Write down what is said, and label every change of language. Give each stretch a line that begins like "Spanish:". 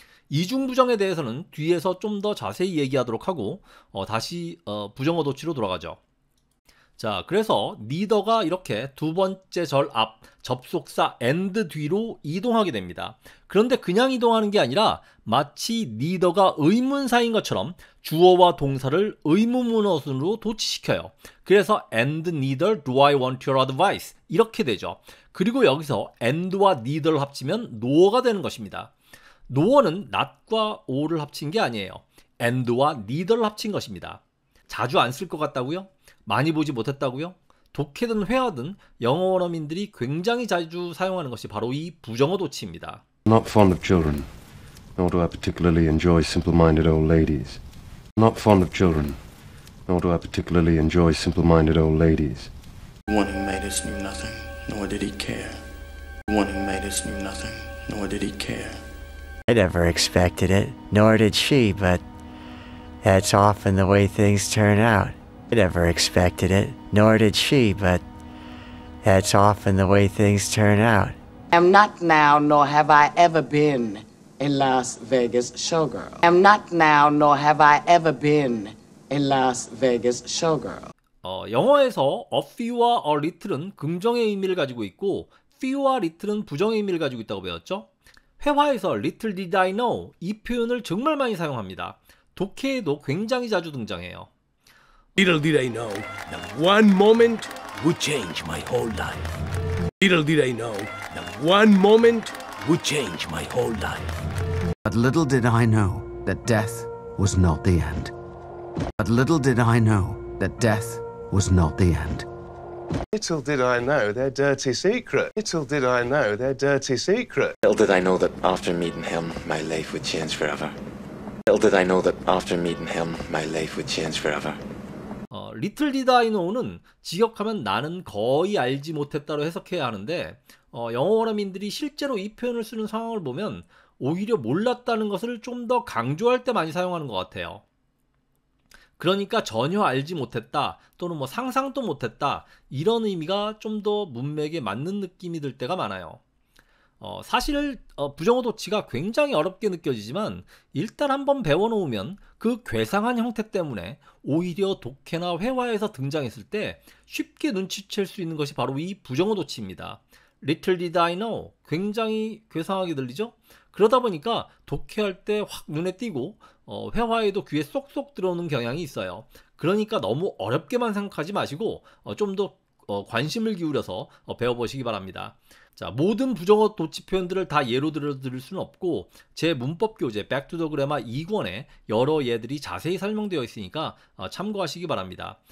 Korean: 이중부정에 대해서는 뒤에서 좀 더 자세히 얘기하도록 하고 다시 부정어 도치로 돌아가죠. 자, 그래서 neither가 이렇게 두 번째 절 앞 접속사 and 뒤로 이동하게 됩니다. 그런데 그냥 이동하는 게 아니라 마치 neither가 의문사인 것처럼 주어와 동사를 의문문어순으로 도치시켜요. 그래서
English: and neither do I want your advice
Korean: 이렇게 되죠. 그리고 여기서 and와 neither를 합치면 no가 되는 것입니다. no는 not과 o를 합친 게 아니에요. and와 neither를 합친 것입니다. 자주 안 쓸 것 같다고요? 많이 보지 못했다고요? 독해든 회화든 영어 원어민들이 굉장히 자주 사용하는 것이 바로 이 부정어 도치입니다.
English: Not fond of children, nor do I particularly enjoy simple-minded old ladies. Not fond of children, nor do I particularly enjoy simple-minded old ladies. The one who made us knew nothing, nor did he care. The one who made us knew nothing, nor did he care. I never expected it, nor did she, but that's often the way things turn out. I never expected it, nor did she, but that's often the way things turn out. Am not now, nor have I ever been a Las Vegas showgirl. Am not now, nor have I ever been a Las Vegas showgirl.
Korean: 영어에서 a few와 a little은 긍정의 의미를 가지고 있고 few와 little은 부정의 의미를 가지고 있다고 배웠죠. 회화에서
English: little did I know
Korean: 이 표현을 정말 많이 사용합니다. 독해에도 굉장히 자주 등장해요.
English: Little did I know that one moment would change my whole life. Little did I know that one moment would change my whole life. But little did I know that death was not the end. But little did I know that death was not the end. Little did I know their dirty secret. Little did I know their dirty secret. Little did I know that after meeting him, my life would change forever. Little did I know that after meeting him, my life would change forever. Little did I know
Korean: 는 직역하면 나는 거의 알지 못했다로 해석해야 하는데 영어 원어민들이 실제로 이 표현을 쓰는 상황을 보면 오히려 몰랐다는 것을 좀 더 강조할 때 많이 사용하는 것 같아요. 그러니까 전혀 알지 못했다 또는 뭐 상상도 못했다 이런 의미가 좀 더 문맥에 맞는 느낌이 들 때가 많아요. 사실 부정어 도치가 굉장히 어렵게 느껴지지만 일단 한번 배워놓으면 그 괴상한 형태 때문에 오히려 독해나 회화에서 등장했을 때 쉽게 눈치챌 수 있는 것이 바로 이 부정어 도치입니다.
English: Little did I know
Korean: 굉장히 괴상하게 들리죠? 그러다 보니까 독해할 때 확 눈에 띄고 회화에도 귀에 쏙쏙 들어오는 경향이 있어요. 그러니까 너무 어렵게만 생각하지 마시고 좀 더 관심을 기울여서 배워보시기 바랍니다. 자, 모든 부정어 도치 표현들을 다 예로 들어드릴 수는 없고 제 문법 교재 Back to the Grammar 2권에 여러 예들이 자세히 설명되어 있으니까 참고하시기 바랍니다.